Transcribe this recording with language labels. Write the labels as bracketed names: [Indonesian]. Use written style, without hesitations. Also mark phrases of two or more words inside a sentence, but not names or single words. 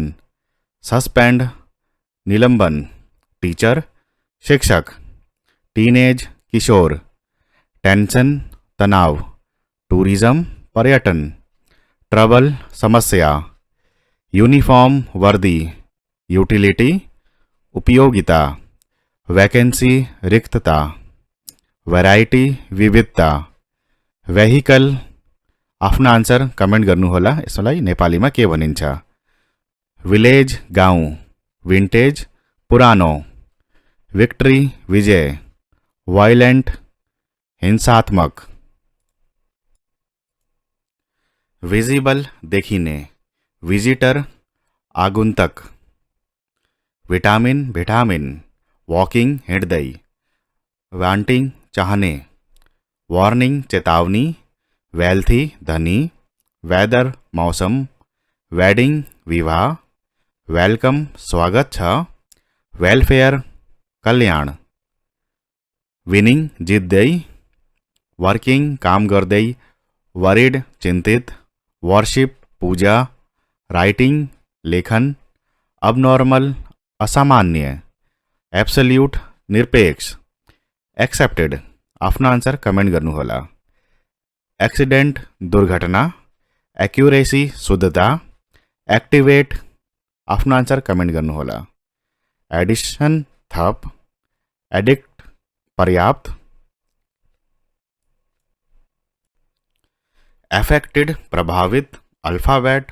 [Nepali] सस्पेंड निलंबन, टीचर शिक्षक, टीनेज किशोर, टेंशन तनाव, टूरिज्म पर्यटन, ट्रबल समस्या, यूनिफॉर्म वर्दी, यूटिलिटी उपयोगिता, वैकेंसी रिक्तता, वैरायटी विविधता, वेहिकल आफ्ना आन्सर कमेंट गर्नुहोला। यसलाई नेपालीमा के भनिन्छ? विलेज गाउँ, विन्टेज पुरानो, विक्ट्री विजय, वायलेंट हिंसात्मक, विजिबल देखिने, विजिटर आगुन्तक, विटामिन विटामिन, वॉकिंग हिँड्दै, वांटिंग चाहने, वार्निंग चेतावनी, वेल्थी धनी, वेदर मौसम, वेडिंग विवाह, वेलकम स्वागत छ, वेलफेयर कल्याण, विनिंग जित्दै, वर्किंग काम गर्दै, वरिड चिन्तित, वर्शिप पूजा, राइटिंग लेखन, अबनॉर्मल असामान्य, एब्सोल्यूट निरपेक्ष, एक्सेप्टेड आफ्ना आन्सर कमेंट गर्नुहोला। एक्सिडेंट दुर्घटना, एक्यूरेसी शुद्धता, एक्टिवेट आफ्ना आन्सर कमेंट गर्नुहोला। एडिशन थप, एडिक्ट पर्याप्त, एफेक्टेड प्रभावित, अल्फाबेट